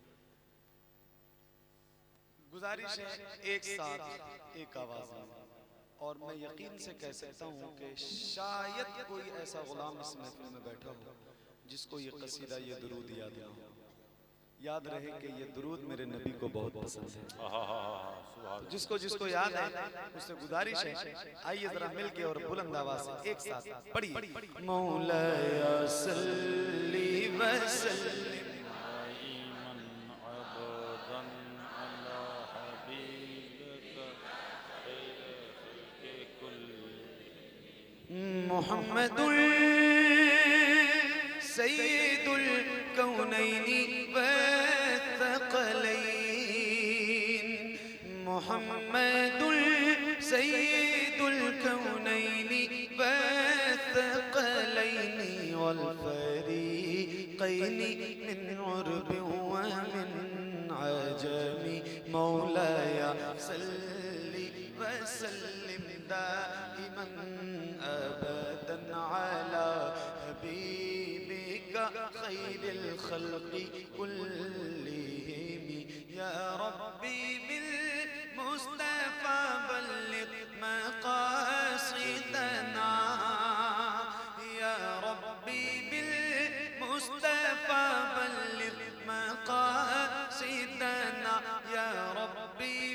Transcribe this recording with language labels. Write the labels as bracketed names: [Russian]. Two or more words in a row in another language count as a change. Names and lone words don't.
[Urdu] گزارش ہے ایک ساتھ ایک آواز میں، اور میں یقین سے کہہ سکتا ہوں کہ شاید کوئی ایسا غلام اس محفل میں بیٹھا ہو جس کو یہ قصیدہ، یہ درود یاد نہ ہو. یاد رہے کہ یہ درود میرے نبی کو بہت پسند ہے. تو جس کو جس کو یاد ہے اس سے گزارش ہے، آئیے ذرا مل کے اور بلند آواز سے ایک ساتھ پڑھیے. [Arabic] مولا صل وسلم محمد سيد الكونين والثقلين. محمد سيد الكونين والثقلين والفريقين من عرب ومن عجم. مولاي صل وسلم دائما أبدا على حبيبك خير الخلق كلهم. يا رب بالمصطفى بلغ مقاصدنا. يا رب بالمصطفى بلغ مقاصدنا. يا ربي